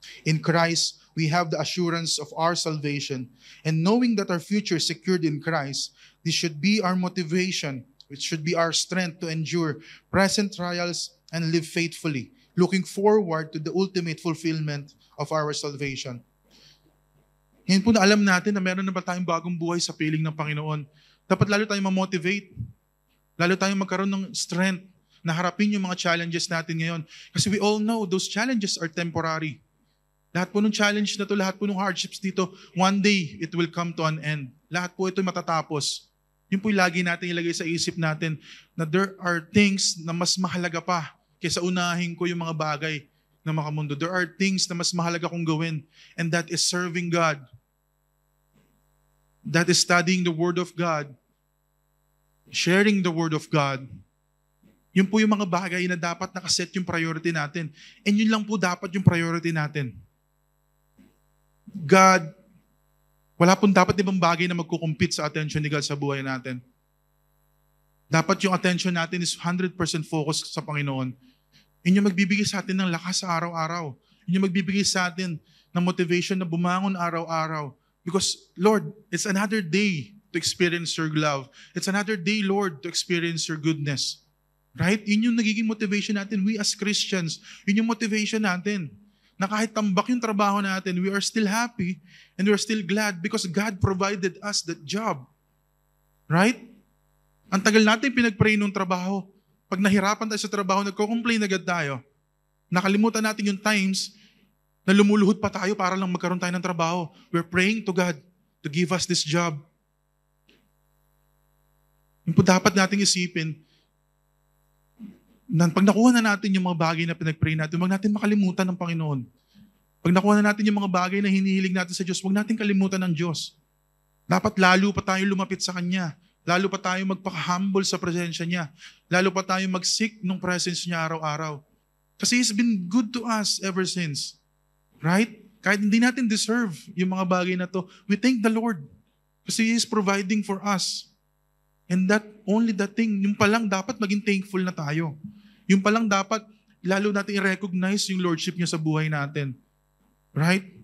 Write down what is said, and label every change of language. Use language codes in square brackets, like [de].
[en] In Christ, we have the assurance of our salvation. And knowing that our future is secured in Christ, this should be our motivation, which should be our strength to endure present trials and live faithfully, looking forward to the ultimate fulfillment of our salvation. [tl] Ngayon po na alam natin na meron na ba tayong bagong buhay sa piling ng Panginoon. Dapat lalo tayong ma-motivate. Lalo tayong magkaroon ng strength na harapin yung mga challenges natin ngayon. [en] Kasi we all know those challenges are temporary. [tl] Lahat po ng challenge na to, lahat po ng hardships dito, [en] one day it will come to an end. [tl] Lahat po ito matatapos. Yun po yung lagi natin ilagay sa isip natin na [en] there are things [tl] na mas mahalaga pa kaysa unahin ko yung mga bagay na makamundo. [en] There are things [tl] na mas mahalaga kong gawin, [en] and that is serving God. That is studying the Word of God, sharing the Word of God. [tl] Yun po yung mga bagay na dapat nakaset yung priority natin. And yun lang po dapat yung priority natin. God, wala pong dapat ibang bagay na magkukumpit sa attention ni God sa buhay natin. Dapat yung attention natin is 100% focus sa Panginoon. Yun yung magbibigay sa atin ng lakas sa araw-araw. Yun yung magbibigay sa atin ng motivation na bumangon araw-araw. [en] Because, Lord, it's another day to experience your love. It's another day, Lord, to experience your goodness. Right? [tl] Yun yung nagiging motivation natin. [en] We as Christians, [tl] yun yung motivation natin. Na kahit tambak yung trabaho natin, [en] we are still happy and we are still glad because God provided us that job. Right? [tl] Ang tagal natin pinag-pray nung trabaho. Pag nahirapan tayo sa trabaho, nagko-complain agad tayo. Nakalimutan natin yung times na lumuluhod pa tayo para lang magkaroon tayo ng trabaho. [en] We're praying to God to give us this job. [tl] Yung po dapat nating isipin, na pag nakuha na natin yung mga bagay na pinag-pray natin, huwag natin makalimutan ng Panginoon. Pag nakuha na natin yung mga bagay na hinihiling natin sa Diyos, huwag natin kalimutan ng Diyos. Dapat lalo pa tayo lumapit sa Kanya. Lalo pa tayo magpaka-humble sa presensya niya. Lalo pa tayo mag-seek ng presence niya araw-araw. [en] Kasi He's been good to us ever since. Right? [tl] Kahit hindi natin deserve yung mga bagay na to, [en] we thank the Lord. Kasi He is providing for us. And that, only that thing, [tl] yung palang dapat maging thankful na tayo. Yung palang dapat, lalo natin i-recognize yung Lordship niya sa buhay natin. [en] Right?